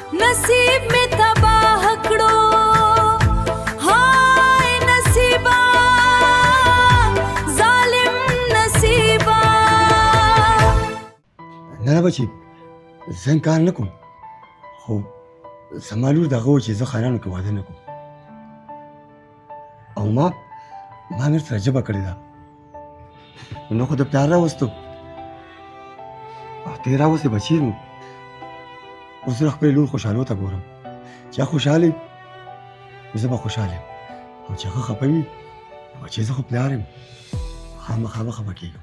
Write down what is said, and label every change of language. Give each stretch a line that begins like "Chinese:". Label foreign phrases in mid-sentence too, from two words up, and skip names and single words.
Hindi: नसीब में तबाह कड़ो हाय नसीबा जालिम नसीबा.
Pashto: نه بچی زه انکار نه کوم خو زما لور دغه و چې زه خانانو کې واده نه کوم او ما مې سره ژبه کړې ده نو خو د پلار راوستو او ته یې راوستې بچي نو اوس زه خپلې لور خوشحالو ته ګورم چې هغه خوشحاله وي زه به خوشحاله یم او چې هغه خفه وي نو چې زه خو پلار یم خامخا به خفه کېږم.